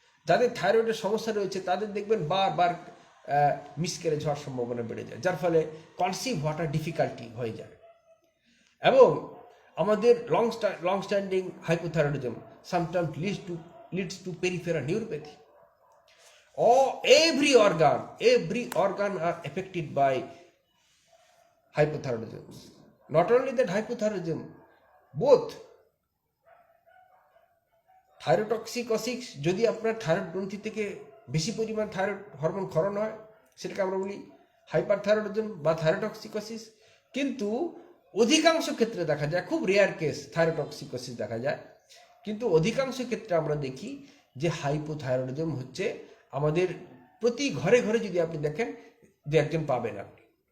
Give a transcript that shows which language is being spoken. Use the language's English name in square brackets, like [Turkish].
[Bangla] যাদের থাইরয়েডের সমস্যা রয়েছে তাদের দেখবেন বারবার মিসক্যারেজ হওয়ার সম্ভাবনা বেড়ে যায়, যার ফলে কনসিভ হওয়াটা ডিফিকাল্টি হয়ে যায়। এবং আমাদের [English] Long standing hypothyroidism sometimes leads to peripheral neuropathy. Every organ are affected by hypothyroidism. Not only that, hypothyroidism, both [Bangla] thyrotoxicosis, যদি আপনার থাইরয়েড গ্রন্থি থেকে বেশি পরিমাণ থাইরয়েড হরমোন ক্ষরণ হয়, সেটাকে আমরা বলি হাইপারথাইরয়েডিজম বা থাইরোটক্সিকোসিস। কিন্তু অধিকাংশ ক্ষেত্রে দেখা যায়, খুব রেয়ার কেস থাইরোটক্সিকোসিস দেখা যায়, কিন্তু অধিকাংশ ক্ষেত্রে আমরা দেখি যে হাইপোথাইরয়েডিজম হচ্ছে আমাদের প্রতি ঘরে ঘরে যদি আপনি দেখেন, দু একজন পাবেন আপনি।